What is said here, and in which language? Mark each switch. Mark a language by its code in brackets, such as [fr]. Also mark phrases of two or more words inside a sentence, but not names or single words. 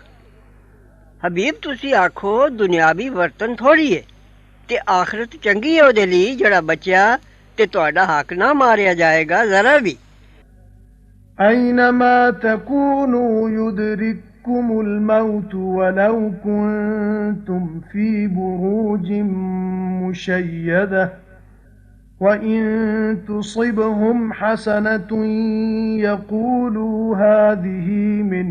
[pa] ਹਬੀਬ ਤੁਸੀਂ ਆਖੋ ਦੁਨਿਆਵੀ ਵਰਤਨ ਥੋੜੀ ਏ ਤੇ ਆਖਰਤ ਚੰਗੀ ਏ ਉਹਦੇ ਲਈ ਜਿਹੜਾ ਬਚਿਆ ਤੇ ਤੁਹਾਡਾ ਹੱਕ ਨਾ ਮਾਰਿਆ ਜਾਏਗਾ ਜ਼ਰਾ ਵੀ। [ar] أَيْنَمَا تَكُونُوا يُدْرِككُّمُ الْمَوْتُ وَلَوْ كُنتُمْ فِي بُرُوجٍ مُّشَيَّدَةٍ وَإِن تُصِبْهُمْ حَسَنَةٌ يَقُولُوا هَٰذِهِ مِنْ